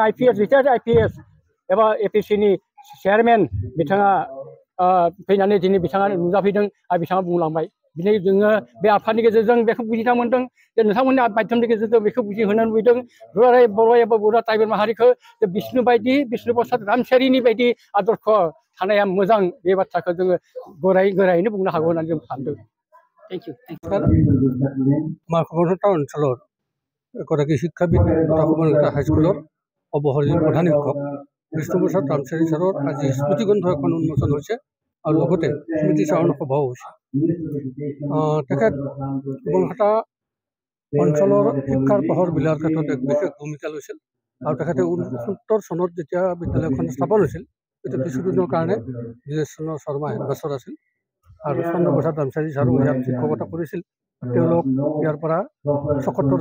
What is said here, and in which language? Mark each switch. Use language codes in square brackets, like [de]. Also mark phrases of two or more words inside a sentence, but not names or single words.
[en] retired IPS [brx] एबा APCनि चेयारमेन बिथाङा फैनानै दिनै बिथाङा नुजाफैदों आरो बिथाङा बुंलांबाय बिनि जोङो बे आफादनि गेजेरजों बेखौ बुजिना मोनदों जे नोंथांमोननि माध्यमनि गेजेरजों बेखौ बुजिहोनो लुबैदों दुलाराय बर' एबा बर' ट्राइबेल माहारिखौ जे बिष्णु प्रसाद रामचारिनि बायदि आदर्श थानाया मोजां बे बाथ्राखौ जोङो गोरायैनो बुंनो हागौ होननानै जों सानदों [en] thank you [as] माखुमथा অঞ্চলৰ এগৰাকী শিক্ষাবিদ তথা সমানতা হাইস্কুলৰ অৱসৰী প্ৰধান শিক্ষক বিষ্ণু প্ৰসাদ ৰামচাৰী ছাৰৰ আজি স্মৃতিগ্ৰন্থ এখন উন্মোচন হৈছে আৰু লগতে স্মৃতি চাৰণ সভাও হৈছে তেখেত বনহাটা অঞ্চলৰ শিক্ষাৰ পোহৰ বিলাৰ ক্ষেত্ৰত এক বিশেষ ভূমিকা লৈছিল আৰু তেখেতে 1970 চনত যেতিয়া বিদ্যালয়খন স্থাপন হৈছিল তেতিয়া কিছুদিনৰ কাৰণে দিনেশ চন্দ্ৰ শৰ্মা হেডমাষ্টাৰ আছিল আৰু চন্দ্ৰ প্ৰসাদ ৰামচাৰী ছাৰো ইয়াত শিক্ষকতা কৰিছিল তেওঁলোক ইয়াৰ পৰা ৭৪